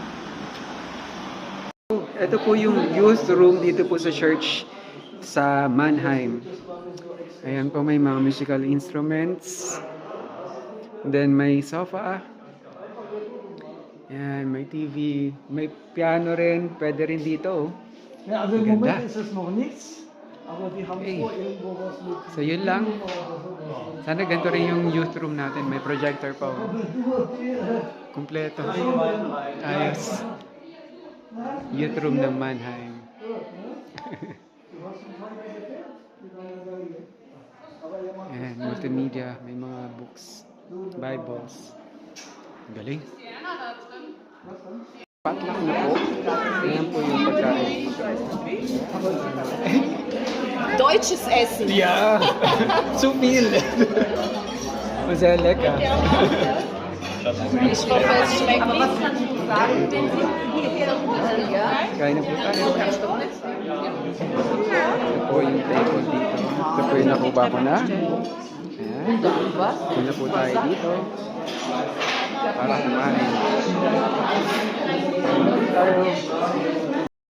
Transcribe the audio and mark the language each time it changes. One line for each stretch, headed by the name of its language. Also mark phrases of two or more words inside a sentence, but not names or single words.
Filipino: Ito po yung
English: youth room
Filipino: dito po sa church sa Mannheim. Ayan po, may mga
English: musical instruments.
Filipino: Then may sofa. Ayan, may TV. May piano rin. Pwede rin dito.
German: Ja, also im Moment ist es noch nichts, aber die haben
English: Okay.
German: vor, irgendwo was mit.
Filipino: So yun lang. Sana ganito rin yung
English: youth room
Filipino: natin. May projector pa. Oh. Kompleto. Ayos.
English: Youth room
Filipino: ng Mannheim. Ayan, multimedia. May mga books. Bibles. Galing. Patlak na po. Ayan po yung pagkain.
German: Deutsches Essen. Ja, zu viel. Sehr lecker. Ich hoffe, es schmeckt. Aber was kannst du sagen, wenn Sie hierher holen, ja?
Filipino: Kain na po tayo. Ito po yung table dito. Ito po yung nakuha ko na. Ayan. Ito na po tayo dito. Para kumain.